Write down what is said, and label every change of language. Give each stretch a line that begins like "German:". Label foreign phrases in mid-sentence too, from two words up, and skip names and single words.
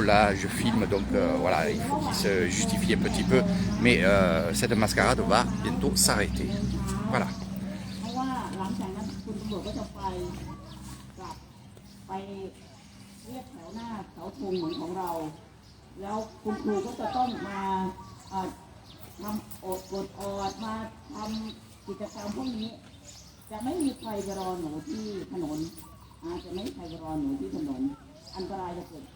French: Là, je filme, donc voilà, il faut qu'il se justifie un petit peu. Mais cette mascarade va bientôt s'arrêter. Voilà.
Thai: เพราะว่าหลังจากนั้นคุณตำรวจก็จะไปกลับไปเรียกแถวหน้าเสาธงเหมือนของเรา แล้วคุณครูก็จะต้องมาทำกดออดมา ทำกิจกรรมพวกนี้ จะไม่มีใครไปรอหนูที่ถนนจะไม่มีใครไปรอหนูที่ถนน อันตรายจะเกิดขึ้น